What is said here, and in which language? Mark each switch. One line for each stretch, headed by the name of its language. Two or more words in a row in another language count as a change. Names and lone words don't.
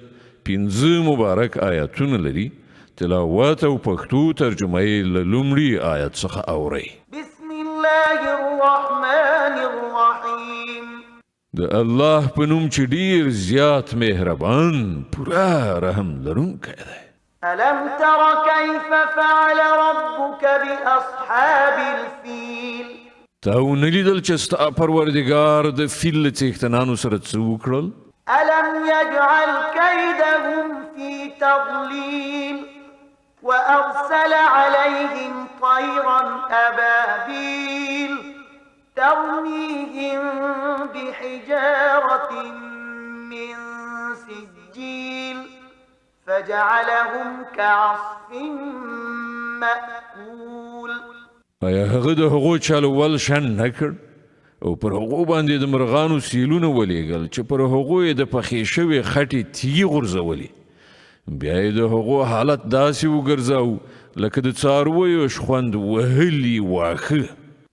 Pashto: 15 مبارک آیاتونه لري. تلاوت او پښتو ترجمه یې له لومړي آیت څخه اورئ.
Arabic: بسم الله الرحمن الرحیم.
Pashto: د الله په نوم چې ډیر زیات مهربان پورا رحم لرونکی دی.
Arabic: ألم تر كيف فعل ربك بأصحاب الفيل؟
Pashto: تاو نلیدل چې ستا پروردګار د فیل له څښتنانو سره څه وکړل؟
Arabic: ألم يجعل كيدهم في تضليل وأرسل عليهم طيرا أبابيل ترميهم بحجارة من سجيل فجعلهم كعصف مأكول.
Pashto: آیا هغه د هغو چلول شن نه کړ او پر هغو باندې د مرغانو سیلونه ولېږل چې پر هغو یې د پخې شوې خټې تیږې غورځولې؟ بیا یې د هغو حالت داسې وګرځاو لکه د څارویو شخوند وهلي واښه.